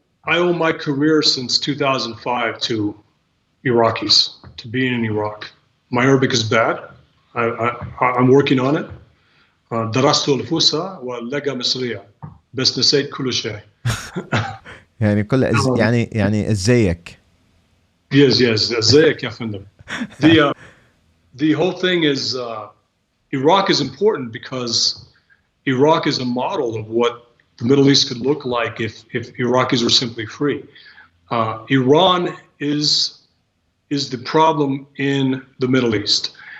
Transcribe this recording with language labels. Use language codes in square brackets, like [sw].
[en] I owe my career since 2005 to Iraqis, to being in Iraq. My Arabic is bad. I'm working on it. [ar] درست الفصحى واللغة مصرية بس نسيت كل شيء. يعني ازيك. [en] Yes, [ar] ازيك يا فندم. [en] The whole thing is Iraq is important because Iraq is a model of what the Middle East could look like if Iraqis were simply free. Iran is the problem in the Middle East.